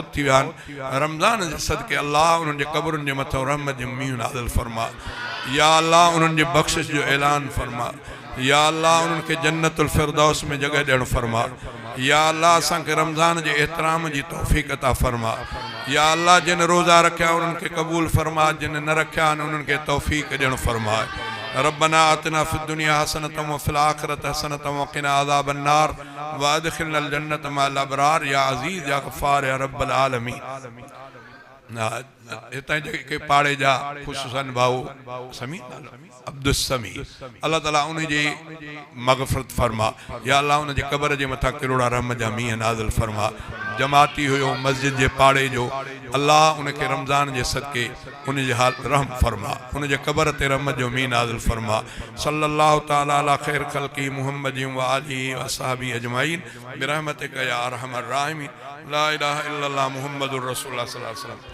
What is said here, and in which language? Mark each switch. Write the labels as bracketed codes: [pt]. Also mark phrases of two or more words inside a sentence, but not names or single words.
[sd] थी विया आहिनि रमज़ान जे सदके अल्लाह उन्हनि जे क़ब्रुनि जे मथां रहमत जो मींहुं नाज़िल फरमा [ar] يا الله [sd] उन्हनि जे बख़्शिश जो ऐलान फरमा [ar] يا الله [sd] उन्हनि खे जन्नतुल फिरदौस में जगह ॾियणु फरमा [ar] يا الله [sd] असांखे रमज़ान जे एहतराम जी तौफ़ीक़ अता फरमा [ar] يا الله [sd] जिन रोज़ा रखिया उन्हनि खे क़बूल फरमा जिन न रखिया आहिनि उन्हनि खे तौफ़ीक़ ॾियणु फरमा [ar] ربنا آتنا في الدنيا حسنة وفي الآخرة حسنة وقنا عذاب النار وأدخلنا الجنة مع الأبرار يا عزيز يا غفار يا رب العالمين [sd] हितां जेके पाड़े जा ख़ुशूसन भाऊ समी अब्दुस समी अल्लाह ताला उन जी मग़फ़िरत फरमा [ar] يا الله [sd] उन जे क़ब्र जे मथां किरोड़ा रहमत जा मींहं नाज़िल फरमा जमाती हुयो मस्जिद जे पाड़े जो अल्लाह उनखे रमज़ान जे सदके उन जे हाल रहम फरमा उन जे क़ब्र ते रहमत जो मींहुं नाज़िल फरमा [ar] صلى الله تعالى على خير خلقه محمد وآله وأصحابه أجمعين برحمتك يا أرحم الراحمين لا إله إلا الله محمد رسول الله صلى الله عليه وسلم.